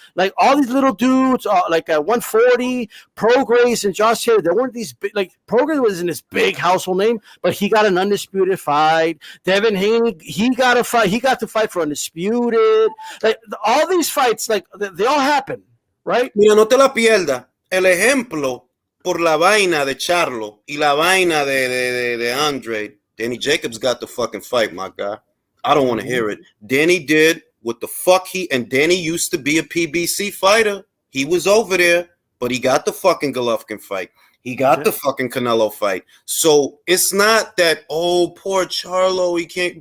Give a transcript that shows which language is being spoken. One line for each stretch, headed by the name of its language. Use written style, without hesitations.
English: Like all these little dudes, like at 140, Prograis and Josh Cherry, there weren't these big, like Prograis wasn't this big household name, but he got an undisputed fight. Devin Haney, he got to fight for undisputed. Like all these fights, like they all happen, right?
Spanish: Mira, no te la pierdas. El ejemplo por la vaina de Charlo y la vaina de Andre.
English: Danny Jacobs got the fucking fight, my guy. I don't want to hear it. Danny did what the fuck and Danny used to be a PBC fighter. He was over there, but he got the fucking Golovkin fight. He got the fucking Canelo fight. So it's not that, oh, poor Charlo, he can't.